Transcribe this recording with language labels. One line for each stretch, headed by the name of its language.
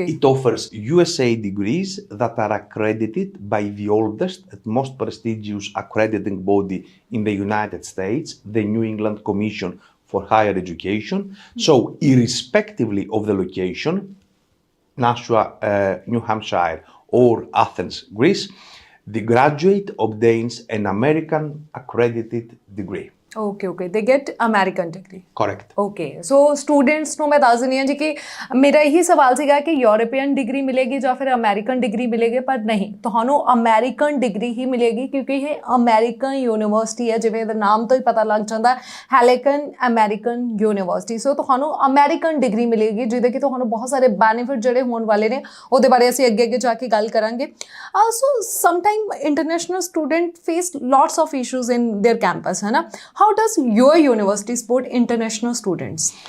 English: It offers USA degrees that are accredited by the oldest and most prestigious accrediting body in the United States, the New England Commission for Higher Education. So, irrespectively of the location, Nashua, New Hampshire, or Athens, Greece, the graduate obtains an American accredited degree. Okay. They get American degree. Correct. Okay. So students
Punjabi: ਨੂੰ ਮੈਂ ਦੱਸ ਦਿੰਦੀ ਹਾਂ ਜੀ ਕਿ ਮੇਰਾ ਇਹੀ ਸਵਾਲ ਸੀਗਾ ਕਿ ਯੂਰੋਪੀਅਨ ਡਿਗਰੀ ਮਿਲੇਗੀ ਜਾਂ ਫਿਰ ਅਮਰੀਕਨ ਡਿਗਰੀ ਮਿਲੇਗੀ, ਪਰ ਨਹੀਂ, ਤੁਹਾਨੂੰ ਅਮਰੀਕਨ ਡਿਗਰੀ ਹੀ ਮਿਲੇਗੀ ਕਿਉਂਕਿ ਇਹ ਅਮਰੀਕਨ ਯੂਨੀਵਰਸਿਟੀ ਹੈ। ਜਿਵੇਂ ਇਹਦੇ ਨਾਮ ਤੋਂ ਹੀ ਪਤਾ ਲੱਗ ਜਾਂਦਾ, ਹੈਲੇਕਨ ਅਮਰੀਕਨ ਯੂਨੀਵਰਸਿਟੀ। ਸੋ ਤੁਹਾਨੂੰ ਅਮਰੀਕਨ ਡਿਗਰੀ ਮਿਲੇਗੀ ਜਿਹਦੇ ਕਿ ਤੁਹਾਨੂੰ ਬਹੁਤ ਸਾਰੇ ਬੈਨੀਫਿਟ ਜਿਹੜੇ ਹੋਣ ਵਾਲੇ ਨੇ ਉਹਦੇ ਬਾਰੇ ਅਸੀਂ ਅੱਗੇ ਜਾ ਕੇ ਗੱਲ ਕਰਾਂਗੇ।
English: So sometime international student face lots of issues in their campus, है ना? How does your university support international students?